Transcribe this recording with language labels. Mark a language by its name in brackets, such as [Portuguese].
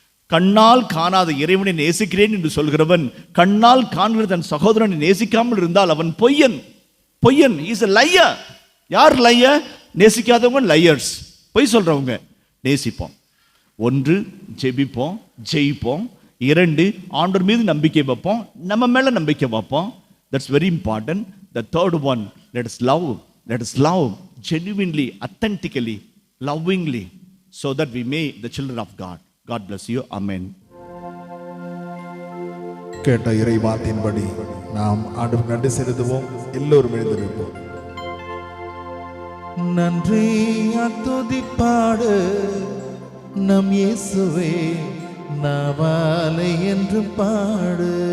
[Tamil] கண்ணால் காணாத இறைவனை நேசிக்கிறேன் என்று சொல்கிறவன் கண்ணால் காண்கிற தன் சகோதரனை நேசிக்காமல் இருந்தால் அவன் பொய்யன். பொய்யன், [English] Is a liar. [Tamil] யார் லையர்? நேசிக்காதவங்க லையர்ஸ், பொய் சொல்றவங்க. நேசிப்போம். 1 ஜெபிப்போம், ஜெயிப்போம். 2 ஆண்டவர் மீது நம்பிக்கை வைப்போம், நம்ம மேல நம்பிக்கை வைப்போம். [English] That's very important. The third one, let us love genuinely, authentically, lovingly, so that we may the children of God. God bless you. Amen. [Tamil] கேட்ட இறை வார்த்தையின்படி நாம் ஆண்டவருக்கு நன்றி செலுத்துவோம். எல்லோரும் எழுந்திருப்போம். நன்றி துதிப்பாடு நம் இயேசுவே, நாவாலை என்று பாடு.